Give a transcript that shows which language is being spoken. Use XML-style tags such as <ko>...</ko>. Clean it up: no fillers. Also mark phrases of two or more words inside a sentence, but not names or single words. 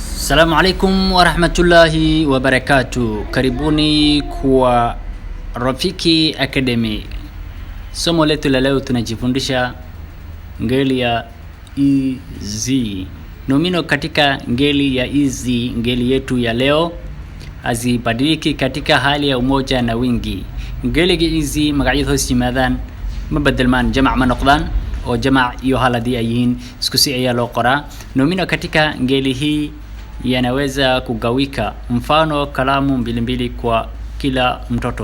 <ar>السلام عليكم ورحمة الله وبركاته.</ar> <sw>Karibuni kwa Rafiki Academy. Somo letu la leo tunajifundisha ngeli ya easy. Nomino katika ngeli ya easy, ngeli yetu ya leo hazibadiliki katika hali ya umoja na wingi.</sw> <so>Ngeliga easy magacyada hoos yimaadaan ma bedelmaan, jamac ma noqdaan oo jamac iyo hal hadii ay yihiin isku si ayaa loo qoraa.</so> <sw>Nomino katika ngeli hii yanaweza kugawika, mfano kalamu mbili kwa kila mtoto.</sw>